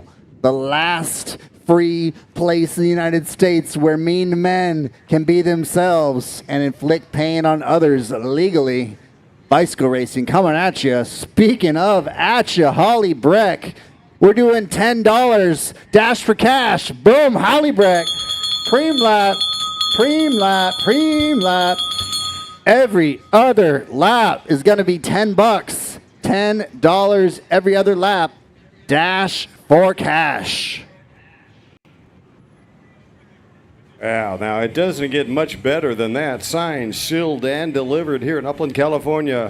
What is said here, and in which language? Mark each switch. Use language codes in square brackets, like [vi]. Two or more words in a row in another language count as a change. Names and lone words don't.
[en] The last free place in the United States where mean men can be themselves and inflict pain on others legally. Bicycle racing coming at you. Speaking of at you, Holly Breck. We're doing $10. Dash for cash. Boom, Holly Breck. Preem lap, preem lap, preem lap. Every other lap is going to be $10. $10 every other lap. Dash for cash. Wow, now it doesn't get much better than that. Signed, sealed, and delivered here in Upland, California.